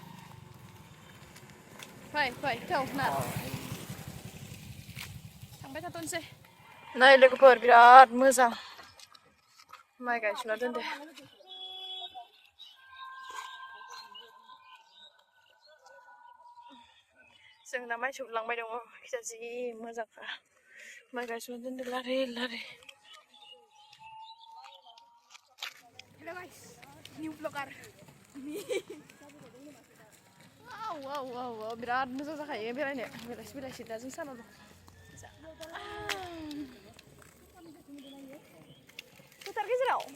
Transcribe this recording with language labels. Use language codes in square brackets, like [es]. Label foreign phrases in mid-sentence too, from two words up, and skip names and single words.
[brx] फै थौ ना थांबाय थाथ'नोसै नै लोगोफोर बिराद मोजां माइ गायसुना दोनदो जों दा माइ सौलांबाय दङ खिजा जि मोजांखा माइ गायसुना दोनदो लारि [en] Hello guys, new vlogger. [brx] Wow, biराद मोजां जाखायो बेरायनो बेलासि दा जों सानाव दं फोथार गेजेराव